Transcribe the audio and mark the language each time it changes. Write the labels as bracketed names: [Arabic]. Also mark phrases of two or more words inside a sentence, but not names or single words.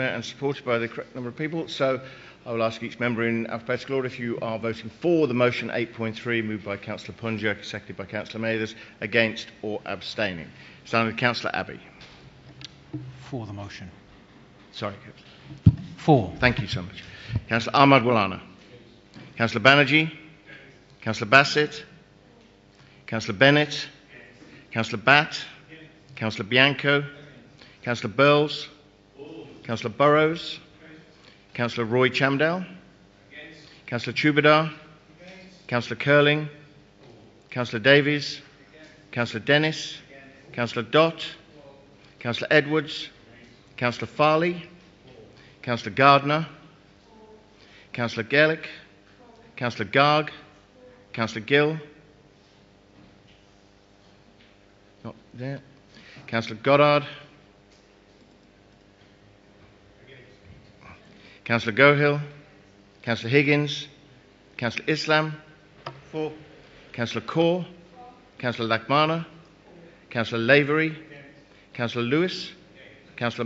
[English] Mayor, and supported by the correct number of people. So I will ask each member in alphabetical order if you are voting for the motion 8.3, moved by Councillor Punger, seconded by Councillor Mathers, against or abstaining. Starting with Councillor Abbey. For the motion. Sorry, For. Thank you so much. Councillor Ahmad Walana. Councillor Banerjee. Councillor Bassett. Councillor Bennett. Councillor Batt. Councillor Bianco. Councillor Burles. Councillor Burrows. Councillor Roy Chamdale. Councillor Chubadar. Councillor Curling. Councillor Davies. Councillor Dennis. Councillor Dott. Councillor Edwards. Councillor Farley, Councillor Gardner, Councillor Gaelic, Councillor Garg, Councillor Gill, not there, Councillor Goddard, Councillor Gohill, Councillor Higgins, Councillor Islam, 4, Councillor Kaur, Councillor Lakmana, Councillor Lavery, Councillor Lewis, Councillor